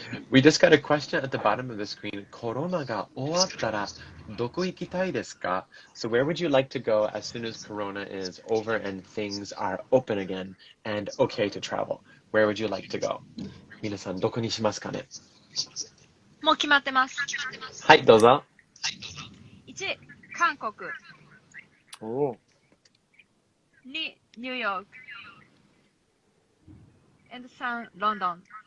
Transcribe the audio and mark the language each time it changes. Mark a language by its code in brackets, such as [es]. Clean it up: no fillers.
[en] We just got a question at the bottom of the screen. [ja] コロナが終わったらどこ行きたいですか? [en] So where would you like to go as soon as Corona is over and things are open again and okay to travel? Where would you like to go? [ja] 皆さんどこにしますかね? もう決まってます。はい、どうぞ。 1、韓国。 Oh. 2、ニューヨーク。 and 3、ロンドン。